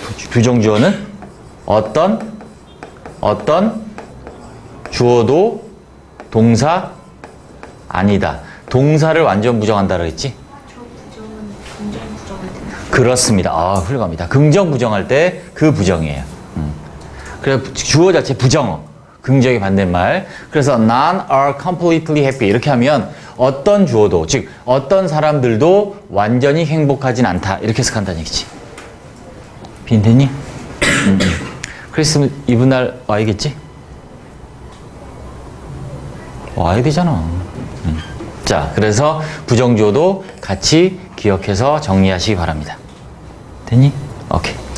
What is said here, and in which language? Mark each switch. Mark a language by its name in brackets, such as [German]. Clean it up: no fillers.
[Korean] 부정주어는 어떤 주어도 동사 아니다. 동사를 완전 부정한다 그랬지? 저 부정은 긍정 부정할 때. 그렇습니다. 아, 훌륭합니다. 긍정 부정할 때 그 부정이에요. 그래서 주어 자체 부정어. 긍정의 반대말. 그래서 [English] none are completely happy. [Korean] 이렇게 하면 어떤 주어도, 즉 어떤 사람들도 완전히 행복하진 않다. 이렇게 해석한다는 얘기지. 빈대니? 크리스마스 이브 날 와야겠지? 와야 되잖아. 자, 그래서 부정주어도 같이 기억해서 정리하시기 바랍니다. 됐니? 오케이.